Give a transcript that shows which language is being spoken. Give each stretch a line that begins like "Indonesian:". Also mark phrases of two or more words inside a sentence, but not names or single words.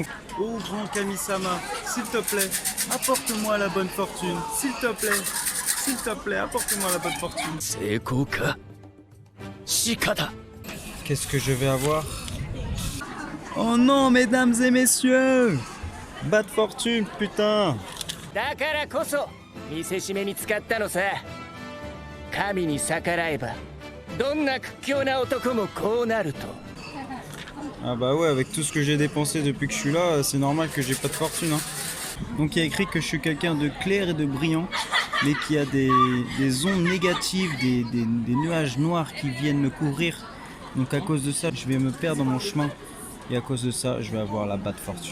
French: Oh grand Kami-sama, s'il te plaît, apporte-moi la bonne fortune. S'il te plaît, apporte-moi la bonne fortune. Qu'est-ce que je vais avoir? Oh non, mesdames et messieurs!
English: Bad fortune, putain!
Japanese: だからこそ見せしめに使ったのさ。神に逆らえばどんな屈強な男もこうなると。
French: Ah bah ouais, avec tout ce que j'ai dépensé depuis que je suis là, c'est normal que j'ai pas de fortune. Hein. Donc il y a écrit que je suis quelqu'un de clair et de brillant, mais qu'il y a des ondes négatives, des nuages noirs qui viennent me couvrir. Donc à cause de ça, je vais me perdre dans mon chemin. Et à cause de ça, je vais avoir la
English: bad fortune.